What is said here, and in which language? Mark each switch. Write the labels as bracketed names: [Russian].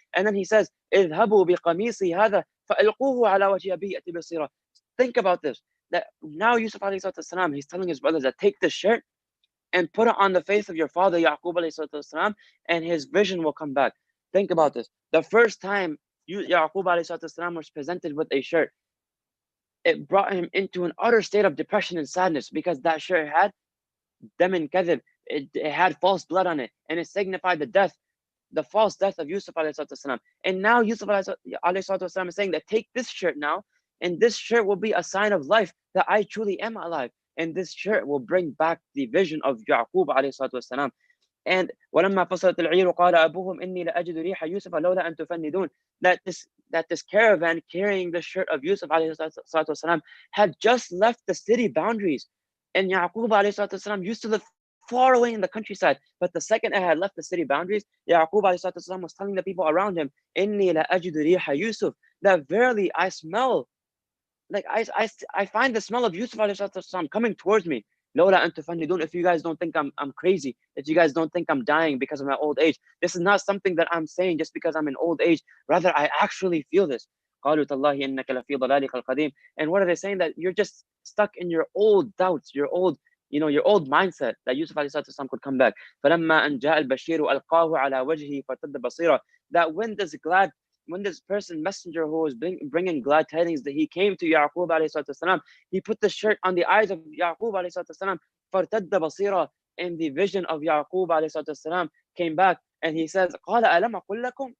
[English] And then he says, [Arabic] اذهبوا بقميصي هذا فألقوه على وجه أبي يأتي بصيرا. [English] Think about this. That now Yusuf alayhi salatu, he's telling his brothers that take this shirt and put it on the face of your father Yaqub alayhi salatu, and his vision will come back. Think about this. The first time Yaqub alayhi salatu was presented with a shirt, it brought him into an utter state of depression and sadness, because that shirt had damin kadhib, it had false blood on it, and it signified the false death of Yusuf alayhi. And now Yusuf alayhi is saying that take this shirt now, and this shirt will be a sign of life, that I truly am alive, and this shirt will bring back the vision of Yaqub alayhi. [Arabic] And ولما فصلت العير قال أبوهم إني لأجد ريح يوسف لولا أن تفندون. [English] That this caravan carrying the shirt of Yusuf alayhi had just left the city boundaries, and Yaqub alayhi used to live far away in the countryside. But the second it had left the city boundaries, Yaqub alayhi was telling the people around him, [Arabic] إني لأجد ريح يوسف, [English] that verily I smell, like I find the smell of Yusuf alayhi coming towards me. [Arabic] لولا أن تفندون, [English] if you guys don't think I'm crazy, if you guys don't think I'm dying because of my old age, this is not something that I'm saying just because I'm in old age. Rather, I actually feel this. [Arabic] قالوا تالله إنك لفي ضلالك القديم. [English] And what are they saying? That you're just stuck in your old doubts, your old mindset, that Yusuf alayhi salatu could come back. [Arabic] فلما أن جاء البشير ألقاه على وجهه فارتد بصيرا. [English] That when this messenger who was bringing glad tidings, that he came to Yaqub alayhi salatu, he put the shirt on the eyes of Yaqub alayhi salatu, [Arabic] فارتد بصيرا, [English] and the vision of Yaqub alayhi salatu came back, and he says, [Arabic] قال ألم أقل لكم.